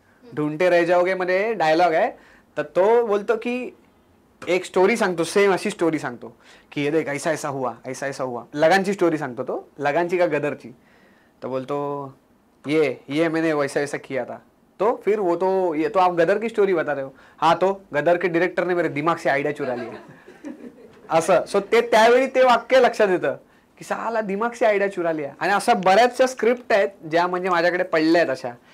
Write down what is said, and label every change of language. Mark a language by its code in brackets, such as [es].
[mr] ढूंढते रह जाओगे मध्ये डायलॉग आहे. तर तो बोलतो की एक स्टोरी सांगतो, सेम अशी स्टोरी सांगतो की [hi] ये देख ऐसा ऐसा हुआ, ऐसा ऐसा हुआ. [mr] लगानची स्टोरी सांगतो तो, लगानची का गदरची. तो बोलतो [hi] ये मैंने वैसा वैसा किया था. तो फिर वो तो ये तो आप गदर की स्टोरी बता रहे हो. हाँ तो गदर के डायरेक्टर ने मेरे दिमाग से आयडिया चुरा लिया. [mr] असं. सो ते त्यावेळी ते वाक्य लक्षात येतं की [hi] साला दिमाग से आयडिया चुरा लिया. [mr] आणि अशा बऱ्याचशा स्क्रिप्ट आहेत ज्या म्हणजे माझ्याकडे पडल्या आहेत अशा.